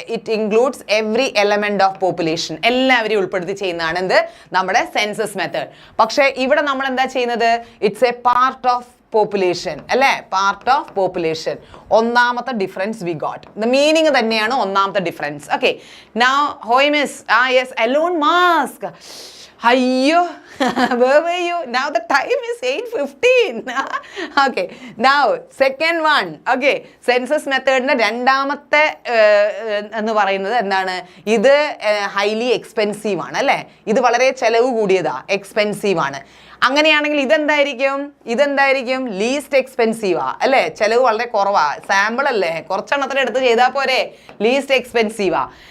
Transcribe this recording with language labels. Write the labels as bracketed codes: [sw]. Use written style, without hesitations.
[en] it includes every element of population, [ml] എല്ലാവരെയും ഉൾപ്പെടുത്തി ചെയ്യുന്നതാണ് എന്ത്, നമ്മുടെ സെൻസസ് മെത്തേഡ്. പക്ഷേ ഇവിടെ നമ്മൾ എന്താ ചെയ്യുന്നത്, [en] it's a part of population [ml] അല്ലേ, പാർട്ട് ഓഫ് പോപ്പുലേഷൻ. ഒന്നാമത്തെ difference we got, the meaning തന്നെയാണ് ഒന്നാമത്തെ ഡിഫറൻസ്. [en] Okay, now ഹോയ് miss, yes, alone mask. അയ്യോ, where were you? Now the time is 8:15. Okay, now second one. [ml] Okay, census methodന്റെ രണ്ടാമത്തെ എന്ന് പറയുന്നത് എന്താണ്, ഇത് ഹൈലി എക്സ്പെൻസീവ് ആണ് അല്ലേ, ഇത് വളരെ ചെലവ് കൂടിയതാ, എക്സ്പെൻസീവ് ആണ്. അങ്ങനെയാണെങ്കിൽ ഇതെന്തായിരിക്കും ലീസ്റ്റ് എക്സ്പെൻസീവാ അല്ലേ, ചെലവ് വളരെ കുറവാ, സാമ്പിൾ അല്ലേ, കുറച്ചെണ്ണത്തിന് എടുത്ത് ചെയ്താൽ പോരെ, ലീസ്റ്റ് എക്സ്പെൻസീവാ.